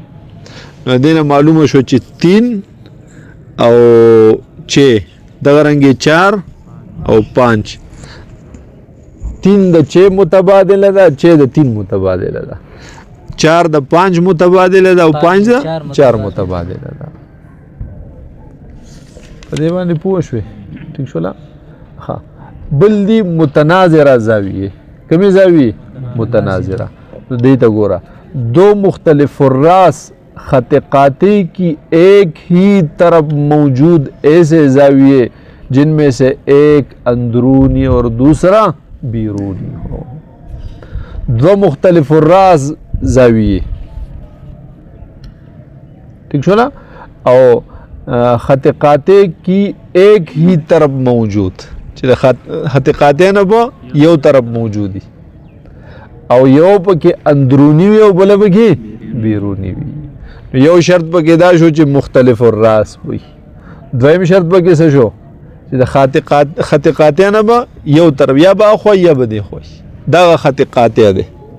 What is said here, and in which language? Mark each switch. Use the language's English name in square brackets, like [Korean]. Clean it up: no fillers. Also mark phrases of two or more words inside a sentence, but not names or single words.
[Pashto] نو دینه معلومه شو چې 3 او 6 دغه رنګه 4 او 5 3 د 6 متبادله ده 6 د 3 متبادله ده 4 د 5 متبادله ده او 5 د 4 متبادله ده. په دې باندې پوه شوې ٹھیک شولا. ها بل دی متناظره زاویه کمی زاویه متناظره. نو دې ته ګوره [Urdu] دو مختلف الراس خط قاطع کی ایک ہی طرف موجود ایسے زاویے جن میں سے ایک اندرونی اور دوسرا بیرونی ہو. دو مختلف الراس زاویے [Pashto] ٹھیک شو نا او [Urdu] خط قاطع کی ایک ہی طرف موجود [Pashto] خط قاطع نه په یو طرف موجودی او یو پکې اندرونی وي او بل پکې بیرونی وي. یو شرط پکې دا شو چې مختلف الراس وي. دویم شرط پکې څه شو چې د خط قاطع نه به یو طرف یا به خو یا به دی خو دا خط قاطع دی.